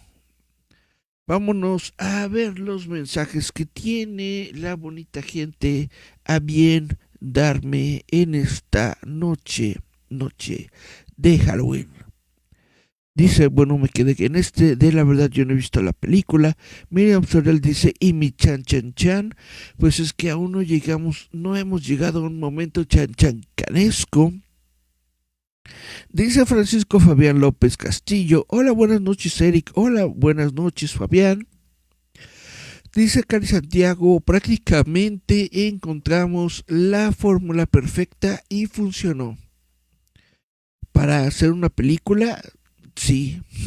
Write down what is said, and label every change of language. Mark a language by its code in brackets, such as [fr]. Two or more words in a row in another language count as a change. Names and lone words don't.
[es] Vámonos a ver los mensajes que tiene la bonita gente a bien darme en esta noche de Halloween. Dice, bueno, me quedé en de la verdad yo no he visto la película. Miriam Sorel dice, y mi chan chan chan, pues es que aún no hemos llegado a un momento chan chan canesco. Dice Francisco Fabián López Castillo, hola, buenas noches Eric, hola, buenas noches Fabián. Dice Cari Santiago, prácticamente encontramos la fórmula perfecta y funcionó. Para hacer una película, sí.